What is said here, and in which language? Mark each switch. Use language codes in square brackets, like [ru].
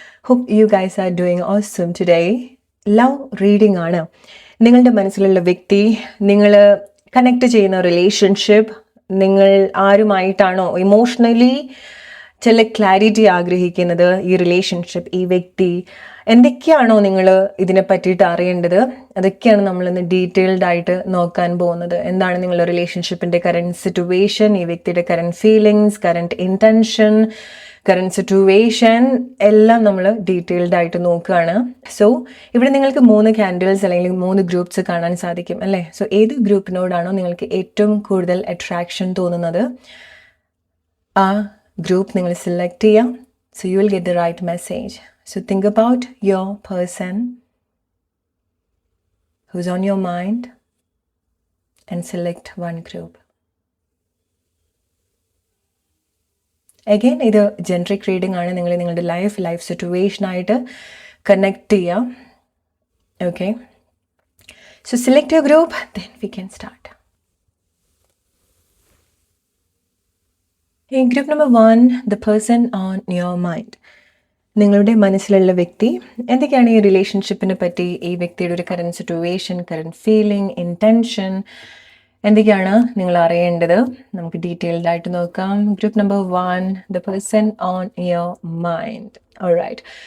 [en] Hope you guys are doing awesome today. Love reading ആണ്. [ml] നിങ്ങളുടെ മനസ്സിലുള്ള വ്യക്തി, നിങ്ങൾ കണക്ട് ചെയ്യുന്ന റിലേഷൻഷിപ്പ്, നിങ്ങൾ ആരുമായിട്ടാണോ ഇമോഷണലി ചില ക്ലാരിറ്റി ആഗ്രഹിക്കുന്നത്, ഈ റിലേഷൻഷിപ്പ്, ഈ വ്യക്തി, എന്തൊക്കെയാണോ നിങ്ങൾ ഇതിനെ പറ്റിയിട്ട് അറിയേണ്ടത്, അതൊക്കെയാണ് നമ്മളിന്ന് ഡീറ്റെയിൽഡ് ആയിട്ട് നോക്കാൻ പോകുന്നത്. എന്താണ് നിങ്ങളുടെ റിലേഷൻഷിപ്പിൻ്റെ കറൻറ്റ് സിറ്റുവേഷൻ, ഈ വ്യക്തിയുടെ current feelings, current intention, current situation എല്ലാം നമ്മൾ ഡീറ്റെയിൽഡ് ആയിട്ട് നോക്കുകയാണ്. സോ ഇവിടെ നിങ്ങൾക്ക് 3 ക്യാൻഡിൽസ് അല്ലെങ്കിൽ 3 ഗ്രൂപ്പ്സ് കാണാൻ സാധിക്കും അല്ലേ? സോ ഏത് ഗ്രൂപ്പിനോടാണോ നിങ്ങൾക്ക് ഏറ്റവും കൂടുതൽ അട്രാക്ഷൻ തോന്നുന്നത്, ആ ഗ്രൂപ്പ് നിങ്ങൾ സെലക്ട് ചെയ്യാം. [en] So you will get the right message. So think about your person who's on your mind and select one group. [ml] Again, ഇത് ജനറിക് റീഡിംഗ് ആണ്. നിങ്ങൾ നിങ്ങളുടെ ലൈഫ് സിറ്റുവേഷനായിട്ട് കണക്ട് ചെയ്യാം. [en] Okay, so select your group, then we can start. In group number 1, the person on your mind. [ml] നിങ്ങളുടെ മനസ്സിലുള്ള വ്യക്തി, എന്തൊക്കെയാണ് ഈ റിലേഷൻഷിപ്പിനെ പറ്റി, ഈ വ്യക്തിയുടെ ഒരു current situation, current feeling, intention, എന്തൊക്കെയാണ് നിങ്ങൾ അറിയേണ്ടത്, നമുക്ക് ഡീറ്റെയിൽഡ് ആയിട്ട് നോക്കാം. [en] Group number 1, the person on your mind. Alright.